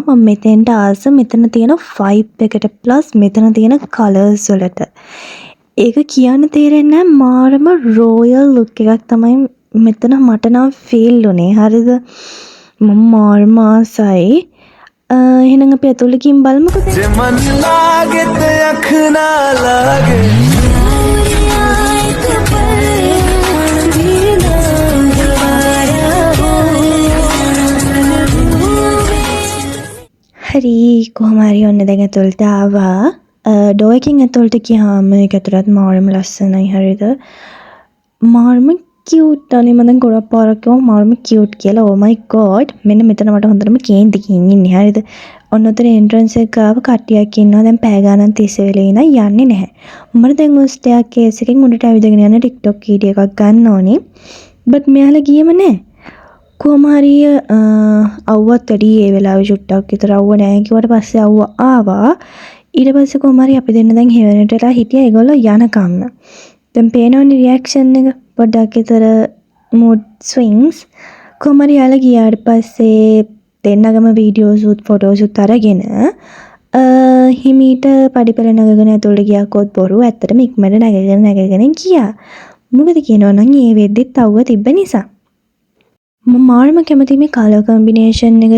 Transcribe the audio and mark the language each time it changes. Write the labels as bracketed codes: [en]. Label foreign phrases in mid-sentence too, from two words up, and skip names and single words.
[si] මම මෙතෙන්ට ආස මෙතන තියෙන ෆයිබ් එකට ප්ලස් මෙතන තියෙන කලර්ස් වලට. ඒක කියන්න තේරෙන්නේ නැහැ මාරම [en] royal look [si] එකක් තමයි මෙතන මට නම් ෆීල් උනේ හරිද මම මාරම ආසයි එහෙනම් අපි ඇතුළේ ගිහින් බලමුකෝ [pa] ਮਨ ਲਾਗੇ ਤੇ ਅੱਖ ਨਾ ਲਾਗੇ [si] හරි කොහොම හරි ඔන්න දැන් ඇතුළට ආවා ඩෝ එකකින් ඇතුළට ගියාම ඒක ඇතුළත් මාරම ලස්සනයි හරිද මාරම කියුට් අනේ මම දැන් ගොඩක් පාරක් කිව්වා මාරම කියුට් කියලා [en] oh my god [si] මෙන්න මෙතන මට හොඳටම කේන්තිකින් ඉන්නේ හරිද ඔන්න උතන එන්ට්‍රන්ස් එක ගාව කට්ටියක් ඉන්නවා දැන් පැය ගානක් තිස්සේ වෙලේ ඉඳන් යන්නේ නැහැ මම දැන් ඔය ස්ටෙයාර් කේස් එකෙන් උඩට ඇවිදගෙන යන TikTok වීඩියෝ එකක් ගන්න ඕනේ බට් මෙයාලා ගියම නෑ. කොහොම හරි අවුවත් වැඩි ඒ වෙලාවේ චුට්ටක් විතර අවුව නෑ කිව්වට පස්සේ අවුව ආවා. ඊට පස්සේ කොහොම හරි අපි දෙන්න දැන් හෙවනටලා හිටියා ඒගොල්ලෝ යනකම්. දැන් පේනවනේ රියැක්ෂන් එක පොඩ්ඩක් විතර [en] mood swings. [si] කොහොම හරි යාලා ගියාට පස්සේ දෙන්නගම වීඩියෝස් උත් ෆොටෝස් උත් අරගෙන හිමීට පඩිපෙළ නගගෙන ඇතුළට ගියා කොත් බොරු. ඇත්තටම ඉක්මනට නැගගෙන ගියා. මොකද කියනවා නම් ඒ වෙද්දිත් අවුව තිබ්බ නිසා. මම මාරම කැමති මේ [en] colour combination [si] එකට.